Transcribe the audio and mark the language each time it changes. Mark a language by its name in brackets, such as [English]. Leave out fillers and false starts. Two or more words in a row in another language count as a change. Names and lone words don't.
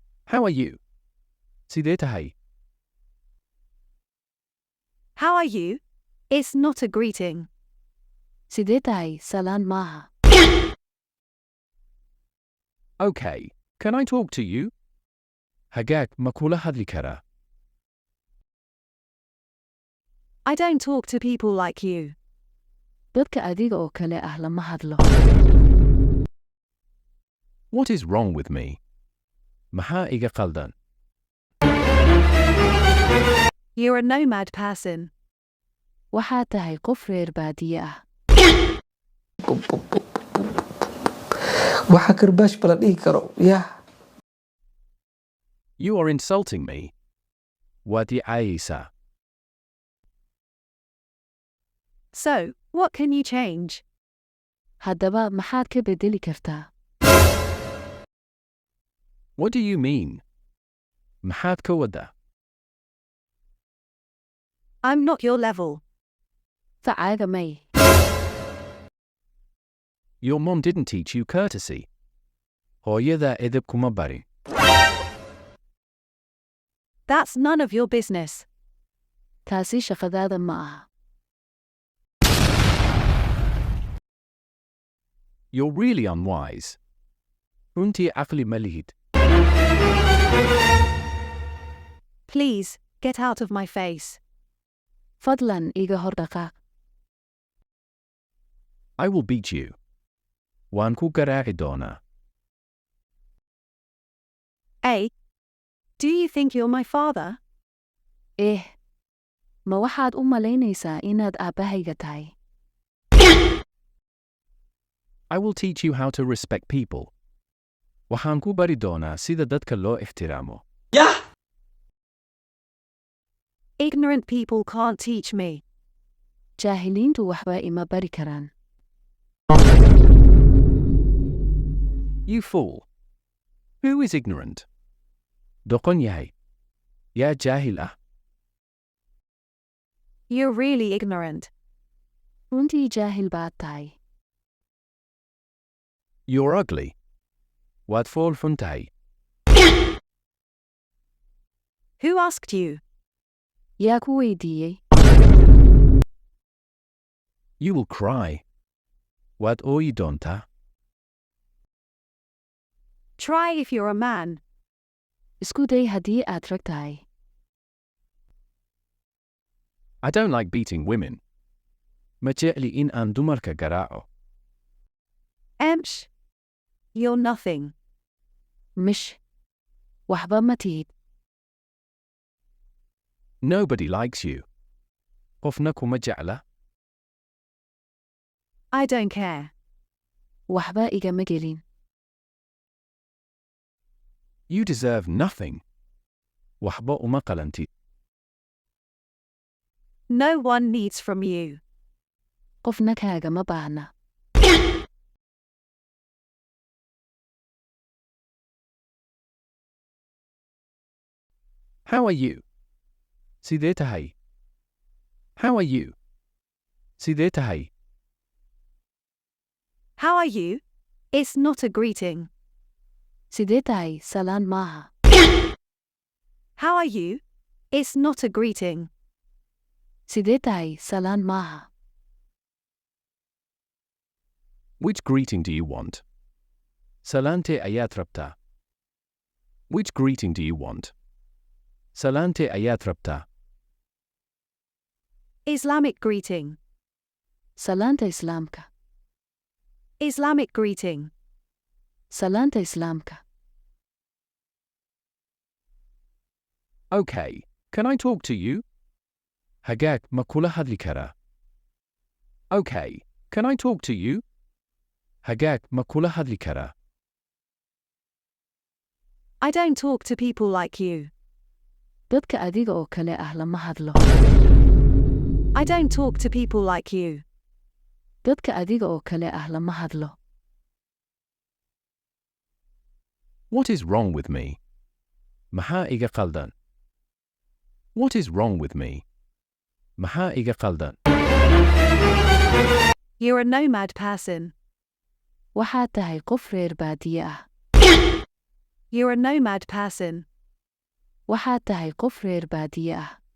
[English] How are you? [Somali] Sidee tahay? [English] How are you? It's not a greeting. [Somali] Sidee tahay? Salaan maaha. [English] Okay, can I talk to you? [Somali] Hagaag ma kula hadli karaa? [English] I don't talk to people like you. [Somali] Dadka adiga oo kale ah lama hadlo. [English] What is wrong with me? [Somali] Maxaa iga qaldan? [English] You're a nomad person. [Somali] Waxaad tahay qof reer baadiye ah. waxa karbaash bala dhihi karo yaa [English] You are insulting me. [Somali] Waad i caayaysaa. [English] So, what can you change? [Somali] Haddaba maxaad ka bedeli kartaa? [English] What do you mean? [Somali] Maxaad ka wada? [English] I'm not your level. [Somali] Facaaga may. [English] Your mom didn't teach you courtesy. [Somali] Hooyada edeb kuma barin. [English] That's none of your business. [Somali] Taasi shaqadaada ma aha. [English] You're really unwise. [Somali] Runtii caqli ma lihid. [English] Please, get out of my face. [Somali] Fadlan iga hor dhaqaaq. [English] I will beat you. [Somali] Waan ku garaaci doonaa. A. [English] Do you think you're my father? [Somali] Ma waxaad u malaynaysaa inaad aabbahayga tahay? [English] I will teach you how to respect people. [Somali] Waxaan ku bari doonaa sida dadka loo ixtiraamo. yah [English] Ignorant people can't teach me. [Somali] Jaahiliintu waxba ima bari karaan. [English] You fool. Who is ignorant? [Somali] Doqon yahay. Yaa jaahil ah. [English] You're really ignorant. [Somali] Runtii jaahil baad tahay. [English] You're ugly. [Somali] Waad fool xun tahay. [English] Who asked you? [Somali] Yaa ku weydiiyey? [English] You will cry. [Somali] Waad ooyi doontaa. [English] Try if you're a man. [Somali] Isku day haddii aad rag tahay. [English] I don't like beating women. [Somali] Ma jecli in aan dumarka garaaco. Emsh. [English] You're nothing. [Somali] Mish. Waxba ma tihid. [English] Nobody likes you. [Somali] Qofna kuma jecla. [English] I don't care. [Somali] Waxba igama gelin. [English] You deserve nothing. [Somali] Waxba uma qalantid. [English] No one needs from you. [Somali] Qofna kaagama baahna. [English] How are you? [Somali] Sidee tahay? [English] How are you? [Somali] Sidee tahay? [English] How are you? It's not a greeting. [Somali] Sidee tahay? Salaan maaha. [English] How are you? It's not a greeting. [Somali] Sidee tahay? Salaan maaha. [English] Which greeting do you want? [Somali] Salaante ayaad rabtaa. [English] Which greeting do you want? [Somali] Salaante ayaad rabtaa. [English] Islamic greeting. [Somali] Salaanta Islaamka. [English] Islamic greeting. [Somali] Salaanta Islaamka. [English] Okay, can I talk to you? [Somali] Hagaag ma kula hadli karaa? [English] Okay, can I talk to you? [Somali] Hagaag ma kula hadli karaa? [English] I don't talk to people like you. [Somali] Dadka adiga oo kale ah lama hadlo. [English] I don't talk to people like you. [Somali] Dadka adiga oo kale ah lama hadlo. [English] What is wrong with me? [Somali] Maxaa iga qaldan? [English] What is wrong with me? [Somali] Maxaa iga qaldan? [English] You're a nomad person. [Somali] Waxaad tahay qof reer baadiye ah. [English] You're a nomad person. [Somali] Waxaad tahay qof reer baadiye ah.